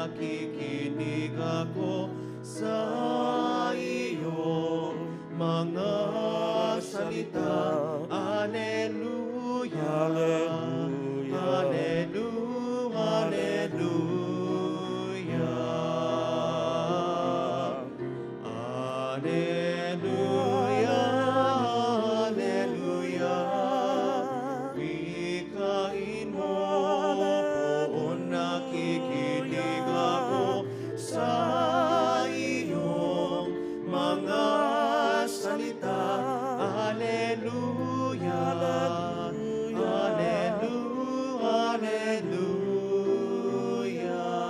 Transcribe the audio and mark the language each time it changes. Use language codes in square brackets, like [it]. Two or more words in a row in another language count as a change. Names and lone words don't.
[tl] nakikinig ako sa iyong mga salita. [la] Alleluia, Alleluia. Alleluia, Alleluia. Alleluia, Alleluia. [tl] Wikain mo, poon nakikinig ako sa iyong mga salita. [la] Alleluia, Alleluia, Alleluia.